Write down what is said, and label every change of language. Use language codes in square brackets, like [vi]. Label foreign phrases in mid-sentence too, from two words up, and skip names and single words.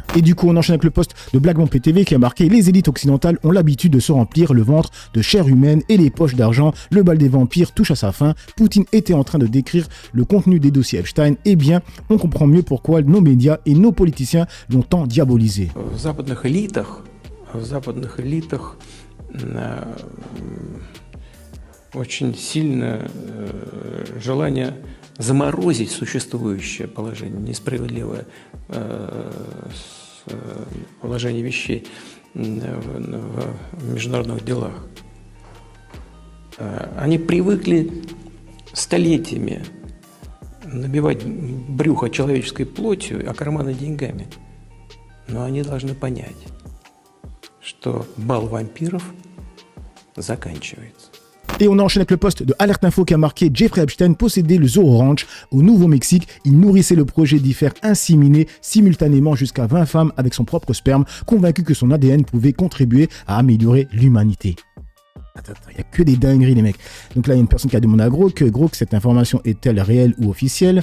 [fr] Et du coup on enchaîne avec le post de Black Bomb PTV qui a marqué: les élites occidentales ont l'habitude de se remplir le ventre de chair humaine et les poches d'argent. Le bal des vampires touche à sa fin. Poutine était en train de décrire le contenu des dossiers Epstein. Eh bien, on comprend mieux pourquoi nos médias et nos politiciens l'ont tant diabolisé. [ru] В западных элитах очень сильно желание заморозить существующее положение, несправедливое положение вещей в международных делах. Они привыкли столетиями набивать брюхо человеческой плотью, а карманы деньгами. Но они должны понять, что бал вампиров заканчивается. [fr] Et on enchaîne avec le poste de Alerte Info qui a marqué Jeffrey Epstein possédait le Zoo Ranch au Nouveau-Mexique. Il nourrissait le projet d'y faire inséminer simultanément jusqu'à 20 femmes avec son propre sperme, convaincu que son ADN pouvait contribuer à améliorer l'humanité. Attends, il n'y a que des dingueries les mecs. Donc là il y a une personne qui a demandé à Grok, cette information est-elle réelle ou officielle?